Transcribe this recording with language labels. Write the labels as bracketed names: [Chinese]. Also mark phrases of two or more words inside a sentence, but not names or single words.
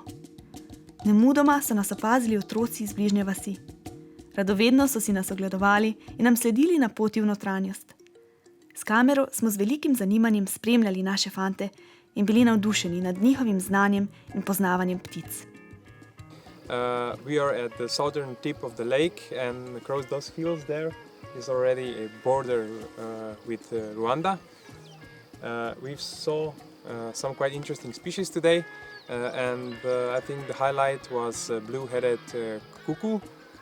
[Slovenian] Nemudoma so nas opazili otroci iz bližnje vasi. Radovedno so si nas ogledovali in nam sledili na poti v notranjost. S kamero smo z velikim zanimanjem spremljali naše fante in bili navdušeni nad njihovim znanjem in poznavanjem ptic. [English] We are at the southern tip of the lake, and across those fields there is already a border with Rwanda. We saw some quite interesting species today, and I think the highlight was blue-headed cuckoo.